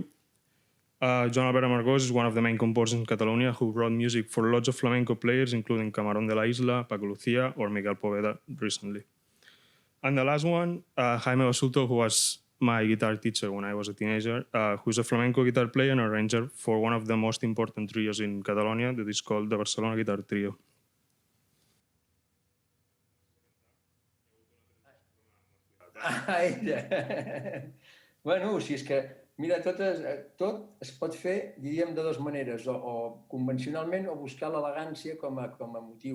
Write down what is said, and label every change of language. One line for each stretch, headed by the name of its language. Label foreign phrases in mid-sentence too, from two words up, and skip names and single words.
English: Joan Albert Amargós is one of the main composers in Catalonia who wrote music for lots of flamenco players, including Camarón de la Isla, Paco Lucia, or Miguel Poveda recently. And the last one, Jaime Basulto, who was my guitar teacher when I was a teenager, who's a flamenco guitar player and arranger for one of the most important trios in Catalonia that is called the Barcelona Guitar Trio.
Catalan: Bueno, si és que, mira, tot es pot fer, diríem, de dues maneres, o convencionalment o buscar l'elegància com a motiu.